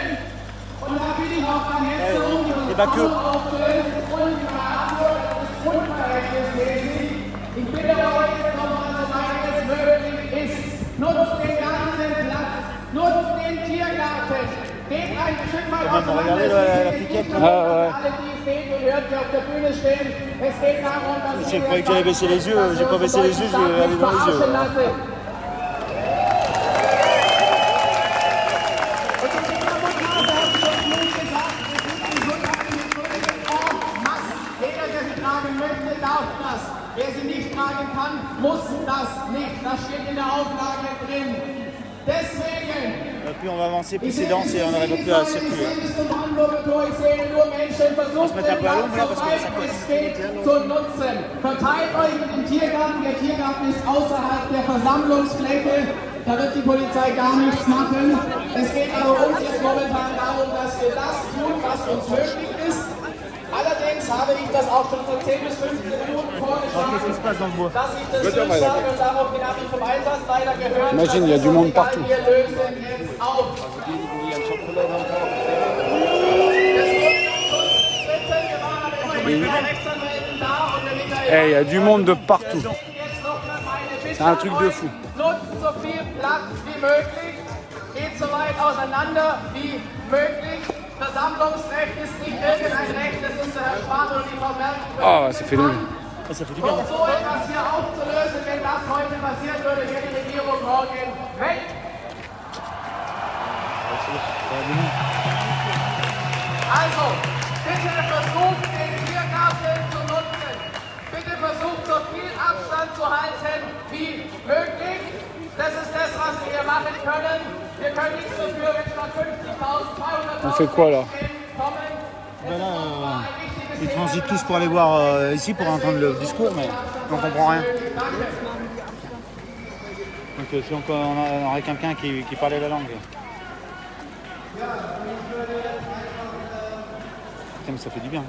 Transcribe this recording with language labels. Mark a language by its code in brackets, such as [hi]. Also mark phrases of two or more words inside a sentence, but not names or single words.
[de] Und da bitte ich auch beim Hetzer die Versammlung aufzulösen. Und die Verantwortung ist unverhältnismäßig. Ich bitte euch nochmal, soweit es möglich ist, nutzt den ganzen Platz, nutzt den Tiergarten, geht ein Stück mal [fr] quand même, regardez la piquette. Ah ouais. J'ai cru que j'allais baisser les yeux, j'ai pas baissé les yeux, j'ai regardé dans les yeux. [de] Wer sie nicht tragen kann, muss das nicht. Das steht in der Auflage drin. Deswegen. [fr] Plus on va avancer, plus c'est dense et on n'arrive plus à circuler. On se met un peu à l'ombre là parce que ça [de] zu nutzen. Verteilt euch mit dem Tiergarten. Der Tiergarten ist außerhalb der Versammlungsfläche. Da wird die Polizei gar nichts machen. Es geht aber uns jetzt momentan darum, dass wir das tun, was uns möglich ist. Allerdings habe ich das auch schon vor 10 bis 15 Minuten vorgeschlagen, dass ich das durchsage und daraufhin habe ich vom Einsatzleiter gehört, [fr] Imagine, il y a du monde partout. [de] wir lösen jetzt auf. [fr] Eh, il y a du monde de partout. C'est un truc de fou. [de] Nutzt so viel Platz wie möglich, geht so weit auseinander wie möglich. Versammlungsrecht ist nicht irgendein Recht, das unser Herr Spahn und die Frau Merkel. [fr] Ah, ça fait du bien. [de] Um so etwas hier aufzulösen, wenn das heute passieren würde, wäre die Regierung morgen weg. Also, bitte versucht den Tiergarten zu nutzen. Bitte versucht so viel Abstand zu halten wie möglich. Das ist das, was wir hier machen können. Wir können nichts dafür, wenn statt 50.000, 200.000 [fr] On fait quoi là? Ben là, ils transitent tous pour aller voir ici pour entendre le discours, mais on comprend rien. Donc si on aurait quelqu'un qui parlait la langue. Putain, mais ça fait du bien.